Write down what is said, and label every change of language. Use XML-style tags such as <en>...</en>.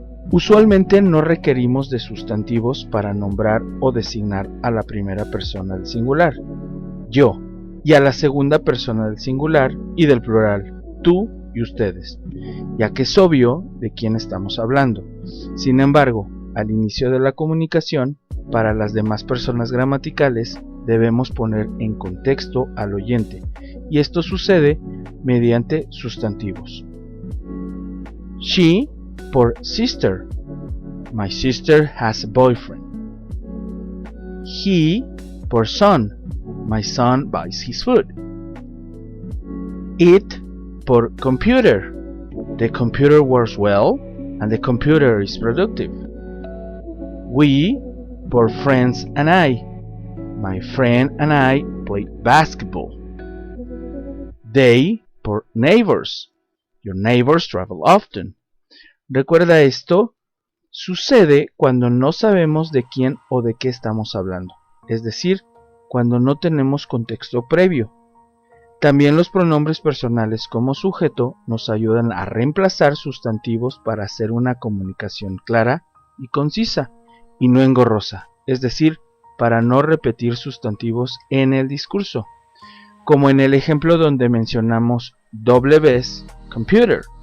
<es>Usualmente no requerimos de sustantivos para nombrar o designar a la primera persona del singular, yo, y a la segunda persona del singular y del plural, tú y ustedes, ya que es obvio de quién estamos hablando. Sin embargo, al inicio de la comunicación, para las demás personas gramaticales, debemos poner en contexto al oyente, y esto sucede mediante sustantivos.</es> <en>She por sister. My sister has a boyfriend. He por son. My son buys his food. It por computer. The computer works well and the computer is productive. We por friends and I. My friend and I play basketball. They por neighbors. Your neighbors travel often.</en> <es>Recuerda esto, sucede cuando no sabemos de quién o de qué estamos hablando, es decir, cuando no tenemos contexto previo. También los pronombres personales como sujeto nos ayudan a reemplazar sustantivos para hacer una comunicación clara y concisa, y no engorrosa, es decir, para no repetir sustantivos en el discurso, como en el ejemplo donde mencionamos doble vez computer.</es>